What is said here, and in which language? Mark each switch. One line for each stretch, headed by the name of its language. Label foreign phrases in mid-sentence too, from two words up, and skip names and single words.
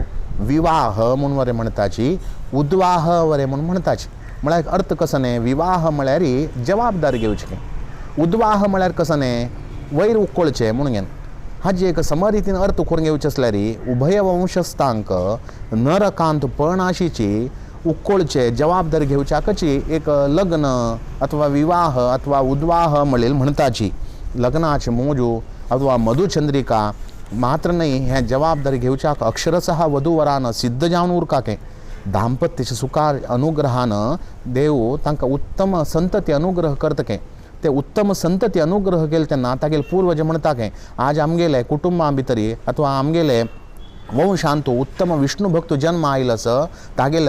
Konkani: विवाह म्हणून वरें म्हणटाची उद्वाह वरें म्हणून म्हणटाची म्हळ्यार अर्थ कसो विवाह म्हळ्यार जबाबदारी घेवचें उद्वाह म्हळ्यार कसो वयर उखळचें म्हणून हाजी एक समरितीन अर्थ करून घेवचे आसल्यार उभय वंशस्थांक नरकांत पळनाशीची उखळचे जबाबदारी घेवच्याकची एक लग्न अथवा विवाह अथवा उद्वाह म्हणलेली म्हणटाची लग्नाचे मोजू अथवा मधुचंद्रिका मात्र न्ही हें जबाबदारी घेवच्याक अक्षरशः वधूवरान सिद्ध जावन उरकाकें दाम्पत्याच्या सुखार अनुग्रहान देव तांकां उत्तम संतती अनुग्रह करतकें ते उत्तम संतती अनुग्रह केले तेन्ना तागेले पूर्वज म्हणटाके आज आमगेले कुटुंबां भितरी अथवा आमगेले वंशांत उत्तम विष्णू भक्त जन्म आयलो आसा तागेले